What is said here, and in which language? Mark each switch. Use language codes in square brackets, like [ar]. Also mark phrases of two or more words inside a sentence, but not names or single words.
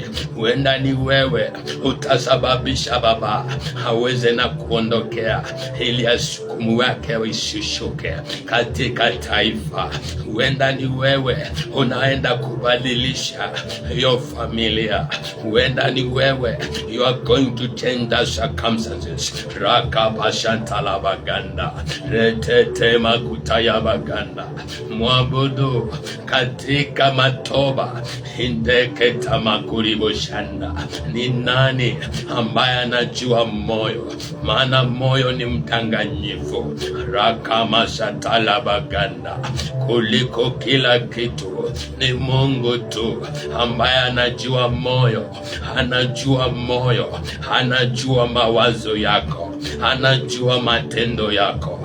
[sw] Huenda ni wewe utasababisha Baba haweze na kuondokea, ili asukumu wake isishuke katika taifa. Huenda ni wewe unaenda kubadilisha hiyo familia. Huenda ni wewe, [en] you are going to change the circumstances. Rakabashantala baganda, retete makutaya baganda. [sw] Mwabudu katika matoba, hindeke tamakuribo shanda. Ni nani ambaye anajua moyo? Maana moyo ni mdanganyifu. Rakamashatala baganda, kuliko kila kitu ni Mungu tu ambaye anajua moyo, anajua moyo, anajua mawazo yako, anajua matendo yako.